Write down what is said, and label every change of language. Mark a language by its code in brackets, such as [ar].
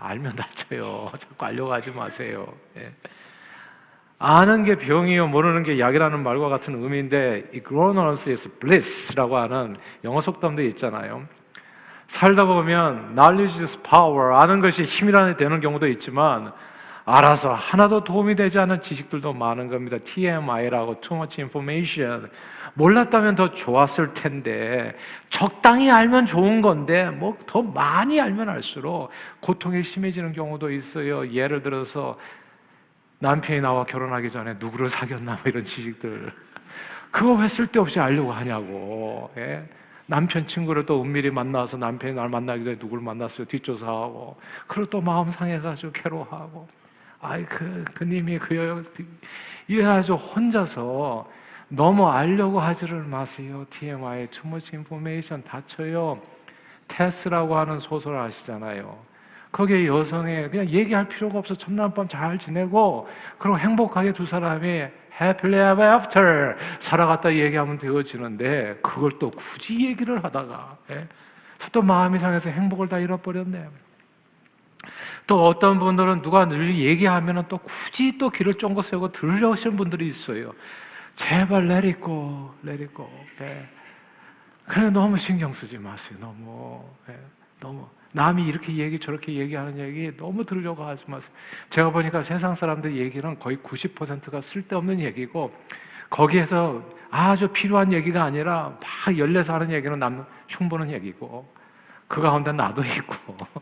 [ko] 알면 다쳐요. 자꾸 알려고 하지 마세요. 아는 게 병이요 모르는 게 약이라는 말과 같은 의미인데, [en] ignorance is bliss [ko] 라고 하는 영어 속담도 있잖아요. 살다 보면 [en] knowledge is power, [ko] 아는 것이 힘이라는 되는 경우도 있지만 알아서 하나도 도움이 되지 않는 지식들도 많은 겁니다. [en] TMI라고 too much information. [ko] 몰랐다면 더 좋았을 텐데, 적당히 알면 좋은 건데 뭐 더 많이 알면 알수록 고통이 심해지는 경우도 있어요. 예를 들어서 남편이 나와 결혼하기 전에 누구를 사귀었나 뭐 이런 지식들, 그거 왜 쓸데없이 알려고 하냐고. 남편 친구를 또 은밀히 만나서 남편이 날 만나기 전에 누굴 만났어요 뒷조사하고, 그리고 또 마음 상해가지고 괴로워하고, 아이 그님이 이래가지고 혼자서 너무 알려고 하지를 마세요. [en] TMI, Too Much Information [ko] 다쳐요. 테스라고 하는 소설 아시잖아요. 거기에 여성이 그냥 얘기할 필요가 없어. 첫날 밤 잘 지내고 그리고 행복하게 두 사람이 [en] happily ever after [ko] 살아갔다 얘기하면 되어지는데, 그걸 또 굳이 얘기를 하다가 또 마음이 상해서 행복을 다 잃어버렸네. 또 어떤 분들은 누가 늘 얘기하면 또 굳이 또 귀를 쫑긋 세우고 들으려시는 분들이 있어요. 제발 [en] let it go, let it go. [ko] 그래, 너무 신경 쓰지 마세요. 너무 남이 이렇게 얘기 저렇게 얘기하는 얘기 너무 들으려고 하지 마세요. 제가 보니까 세상 사람들 얘기는 거의 90%가 쓸데없는 얘기고, 거기에서 아주 필요한 얘기가 아니라 막 열내서 하는 얘기는 남 흉보는 얘기고, 그 가운데 나도 있고.